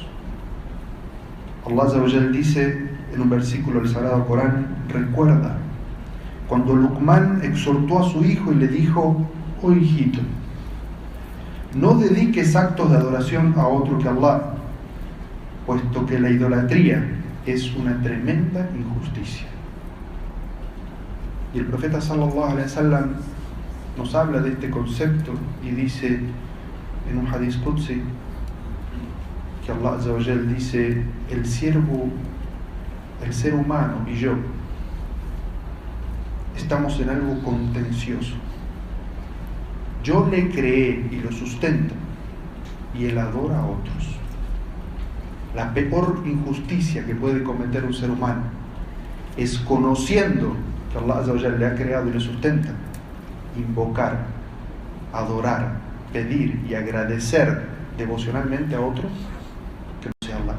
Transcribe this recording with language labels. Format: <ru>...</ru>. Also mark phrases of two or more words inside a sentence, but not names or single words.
<ar>الله عز وجل</ar> <es>dice en un versículo del Sagrado Corán: recuerda cuando Luqman exhortó a su hijo y le dijo: oh hijito, no dediques actos de adoración a otro que Allah, puesto que la idolatría es una tremenda injusticia. Y el profeta</es> <ar>صلى الله عليه وسلم</ar> <es>nos habla de este concepto y dice en un</es> <ar>حديث قدسي</ar> <es>que</es> <ar>الله عز وجل</ar> <es>dice: el ser humano y yo estamos en algo contencioso. Yo le creé y lo sustento, y él adora a otros. La peor injusticia que puede cometer un ser humano es, conociendo que</es> <ar>الله عز وجل</ar> <es>le ha creado y le sustenta, invocar, adorar, pedir y agradecer devocionalmente a otros que no sea Allah.</es>